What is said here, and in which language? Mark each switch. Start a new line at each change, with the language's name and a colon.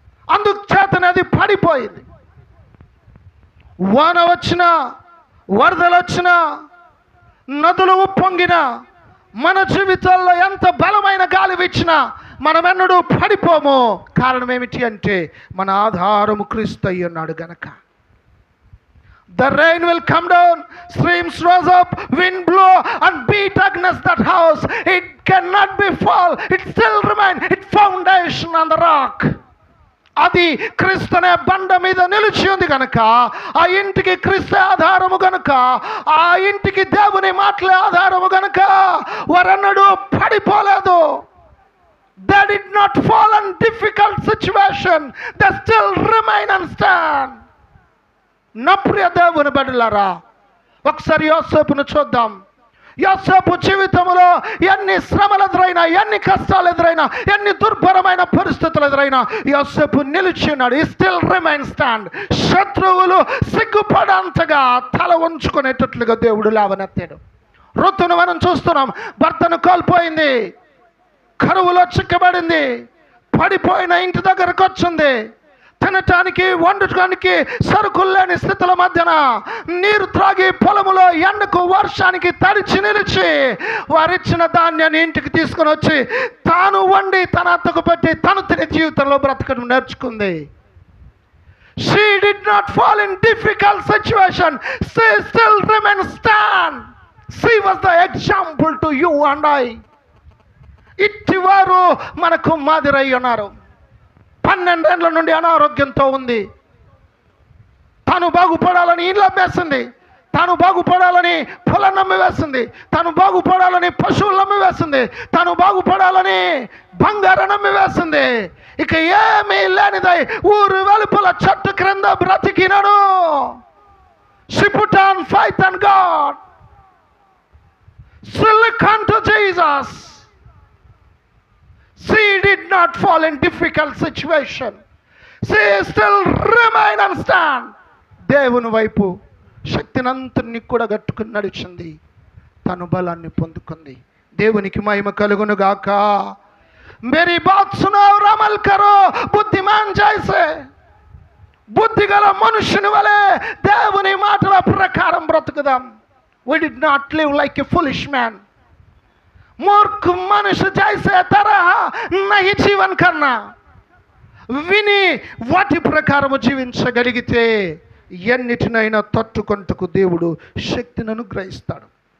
Telugu: అందుచేతనే అది పడిపోయింది. వాన వచ్చినా, వరదలు వచ్చినా, నదులు ఉప్పొంగినా, మన జీవితాల్లో ఎంత బలమైన గాలి వీచినా మనమెన్నడూ పడిపోము. కారణం ఏమిటి అంటే, మన ఆధారము క్రీస్తు అయి ఉన్నాడు గనక.
English: The rain will come down, streams rose up, wind blow and beat against that house. It cannot be fall. It still remain. Its foundation on the rock.
Telugu: అది క్రీస్తునే బండ మీద నిలిచి ఉంది కనుక, ఆ ఇంటికి క్రీస్తు ఆధారము గనుక, ఆ ఇంటికి దేవుని మాటలే ఆధారము గనుక వారన్నడూ పడిపోలేదు.
English: They did not fall in difficult situation. They still remain and stand.
Telugu: నా ప్రియ దేవుని బిడ్డలారా, ఒకసారి యోసేపును చూద్దాం. యోసేపు జీవితంలో ఎన్ని శ్రమలు ఎదురైనా, ఎన్ని కష్టాలు ఎదురైనా, ఎన్ని దుర్భరమైన పరిస్థితులు ఎదురైనా యోసేపు నిలిచి ఉన్నాడు.
English: ఈ still remain stand.
Telugu: శత్రువులు సిగ్గుపడంతగా తల ఉంచుకునేటట్లుగా దేవుడు లేవనెత్తాడు. ఋతును మనం చూస్తున్నాం. భర్తను కోల్పోయింది, కరువులో చిక్కబడింది, పడిపోయిన ఇంటి దగ్గరకు వచ్చింది. తినటానికి, వండటానికి సరుకులు లేని స్థితుల మధ్యన నీరు త్రాగి పొలములో ఎండకు వర్షానికి తడిచి నిలిచి వారిచ్చిన ధాన్యాన్ని ఇంటికి తీసుకుని వచ్చి తాను వండి తన అత్తకు పెట్టి తను తినే జీవితంలో బ్రతకడం నేర్చుకుంది.
English: She did not fall in difficult situation. She still remained stand. She was the example to you and I.
Telugu: ఇట్టివారు మనకు మాదిరై ఉన్నారు. 12 ఏళ్ల నుండి అనారోగ్యంతో ఉంది. తాను బాగుపడాలని ఇల్లు అమ్మేసింది, తాను బాగుపడాలని పొలం నమ్మి వేసింది, తాను బాగుపడాలని పశువులు నమ్మి వేసింది, తాను బాగుపడాలని బంగారం నమ్మి వేసింది. ఇక ఏమీ లేనిదై ఊరు వెలుపల చెట్టు క్రింద బ్రతికినను.
English: She put on faith on God. She looked unto Jesus. She did not fall in difficult situation. She still remain and stand.
Telugu: దేవుని వైపు శక్తినంతని కూడా గట్టుకుని నడిచింది. తను బలాన్ని పొందుకుంది. దేవునికి మహిమ కలుగును గాక.
Hindi: मेरी बात सुनो और अमल करो. बुद्धिमान जैसे,
Telugu: బుద్ధి గల మనుషుని వలె దేవుని మాటల ప్రకారం బ్రతుకుదాం.
English: We did not live like a foolish man.
Hindi: मूर्ख मनुष्य जैसे तरह नहीं जीवन करना.
Telugu: విని వాటి ప్రకారం జీవించగలిగితే ఎన్నిటినైనా తట్టుకొంటకు దేవుడు శక్తిని అనుగ్రహిస్తాడు.